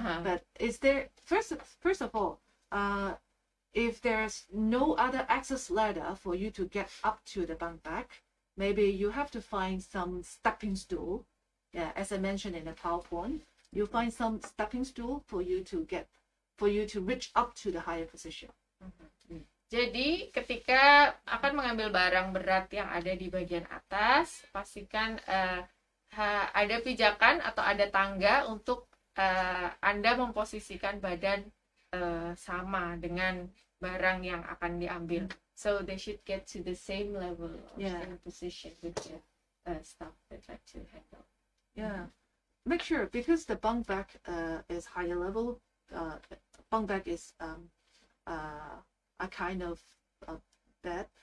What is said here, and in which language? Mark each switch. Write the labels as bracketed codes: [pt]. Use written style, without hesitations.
[en] But is there first of all, if there's no other access ladder for you to get up to the bunk bed, maybe you have to find some stepping stool. Yeah, as I mentioned in the PowerPoint, you find some stepping stool for you to reach up to the higher position. [id] Jadi ketika akan mengambil barang berat yang ada di bagian atas, pastikan ada pijakan atau ada tangga untuk Anda memposisikan badan sama dengan barang yang akan diambil. [en] So they should get to the same level or same position with the stuff they'd like to handle. Yeah, make sure, because the bunk bed is higher level. Bunk bed is a kind of bed.